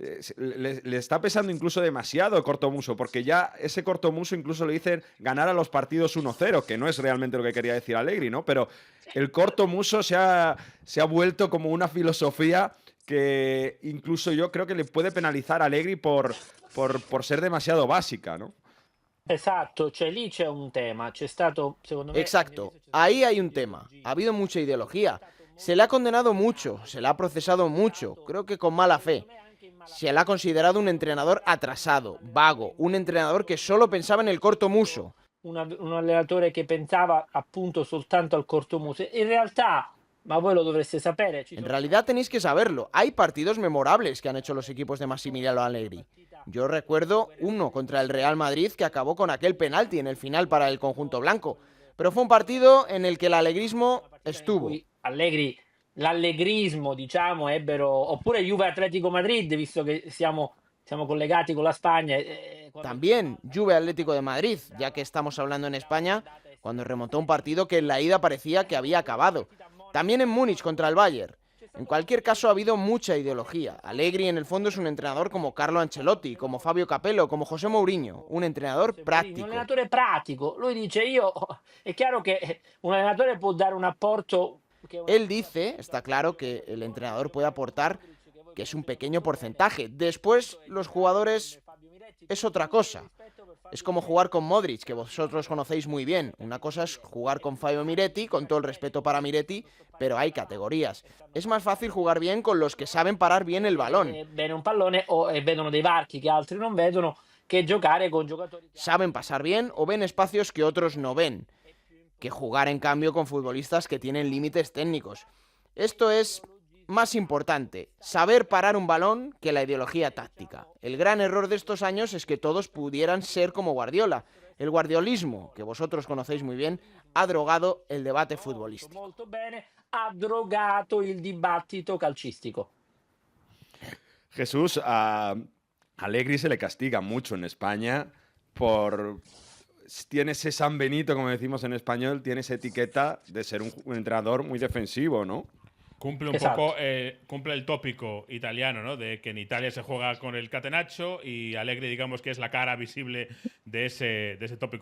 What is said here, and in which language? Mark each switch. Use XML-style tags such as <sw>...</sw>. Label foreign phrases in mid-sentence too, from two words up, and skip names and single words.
<es>Le está pesando incluso demasiado el</es> <it>corto muso,</it> <es>porque ya ese</es> <it>corto muso</it> <es>incluso le dicen ganar a los partidos 1-0, que no es realmente lo que quería decir Allegri, ¿no? Pero el</es> <it>corto muso</it> <es>se ha vuelto como una filosofía que incluso yo creo que le puede penalizar a Allegri por ser demasiado básica, ¿no?</es> <it>Esatto, cioè lì c'è un tema, c'è stato, secondo me...</it> <es>Exacto, ahí hay un tema. Ha habido mucha ideología. Se le ha condenado mucho, se le ha procesado mucho, creo que con mala fe. Se le ha considerado un entrenador atrasado, vago, un entrenador que solo pensaba en el</es> <it>corto muso. Un allenatore che pensava appunto soltanto al corto muso. In realtà, ma voi lo dovreste sapere.</it> <es>En realidad tenéis que saberlo. Hay partidos memorables que han hecho los equipos de Massimiliano Allegri. Yo recuerdo uno contra el Real Madrid que acabó con aquel penalti en el final para el conjunto blanco. Pero fue un partido en el que el allegrismo estuvo.</es> <it>Allegri, l'allegrismo, diciamo, oppure Juve Atletico Madrid, visto che siamo collegati con la Spagna.</it> <es>También Juve Atlético de Madrid, ya que estamos hablando en España, cuando remontó un partido que en la ida parecía que había acabado. También en Múnich contra el Bayern. En cualquier caso ha habido mucha ideología. Allegri en el fondo es un entrenador como Carlo Ancelotti, como Fabio Capello, como José Mourinho, un entrenador práctico.</es> <it>Un allenatore pratico. Lui dice è chiaro che un allenatore può dare un apporto.</it> <es>Él dice, está claro que el entrenador puede aportar, que es un pequeño porcentaje. Después los jugadores es otra cosa. Es como jugar con Modric, que vosotros conocéis muy bien. Una cosa es jugar con Fabio Miretti, con todo el respeto para Miretti, pero hay categorías. Es más fácil jugar bien con los que saben parar bien el balón.</es> <it>Bene un pallone o vedono dei varchi che altri non vedono, che giocare con giocatori.</it> <es>Saben pasar bien o ven espacios que otros no ven. Que jugar en cambio con futbolistas que tienen límites técnicos. Esto es más importante, saber parar un balón que la ideología táctica. El gran error de estos años es que todos pudieran ser como Guardiola. El guardiolismo, que vosotros conocéis muy bien, ha drogado el debate futbolístico.</es> <it>Molto bene, ha drogato il dibattito calcistico.</it> <es>Jesús, Allegri se le castiga mucho en España por... Tiene ese San Benito, como decimos en español, tiene esa etiqueta de ser un entrenador muy defensivo, ¿no? Cumple un poco, cumple el tópico italiano, ¿no? De que en Italia se juega con el catenaccio y Allegri, digamos que es la cara visible de ese tópico.</es>